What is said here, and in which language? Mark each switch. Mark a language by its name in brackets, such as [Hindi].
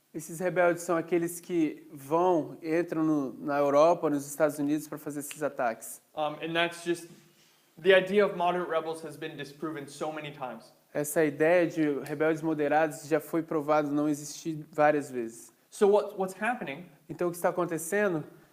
[Portuguese] Esses rebeldes são aqueles que entram na Europa, nos Estados Unidos para fazer esses ataques. [English] And that's just the idea of moderate rebels has been disproven so many times. [Portuguese] Essa ideia de rebeldes moderados já foi provado não existir várias vezes. [English] So what's happening [Portuguese] Então o que está acontecendo